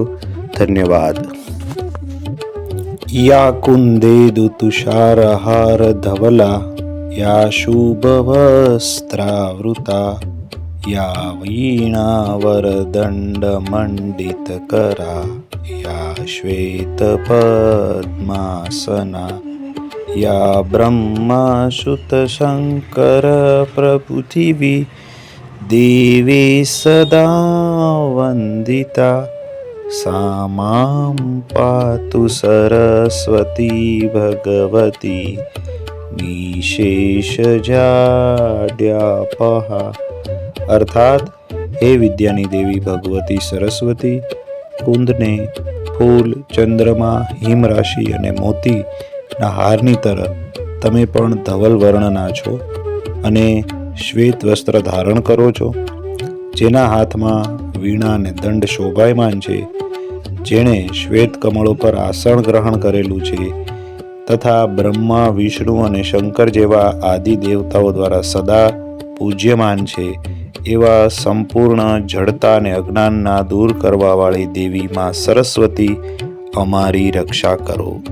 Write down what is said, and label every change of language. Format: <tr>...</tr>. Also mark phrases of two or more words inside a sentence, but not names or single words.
<sa>ધન્યવાદ। યા કુંદેદુ તુષારહાર ધવલા યા શુભવસ્ત્રાવૃતા યા વીણાવરદંડ મંડિતકરા યા શ્વેત પદ્માસના या ब्रह्मा शुत शंकर प्रपृथिवी देवी सदा वंदिता सा मां पातु सरस्वती भगवती निशेष जाड्यापहा।</sa> <gu>અર્થાત હે વિદ્યાની દેવી ભગવતી સરસ્વતી, કુંદને ફૂલ, ચંદ્રમા, હિમ રાશિ અને મોતી ના હારની તરફ તમે પણ ધવલ વર્ણના છો અને શ્વેત વસ્ત્ર ધારણ કરો છો, જેના હાથમાં વીણા અને દંડ શોભાયમાન છે, જેણે શ્વેત કમળો પર આસન ગ્રહણ કરેલું છે તથા બ્રહ્મા, વિષ્ણુ અને શંકર જેવા આદિ દેવતાઓ દ્વારા સદા પૂજ્યમાન છે એવા સંપૂર્ણ જડતા અને અજ્ઞાનના દૂર કરવાવાળી દેવી માં સરસ્વતી અમારી રક્ષા કરો।</gu>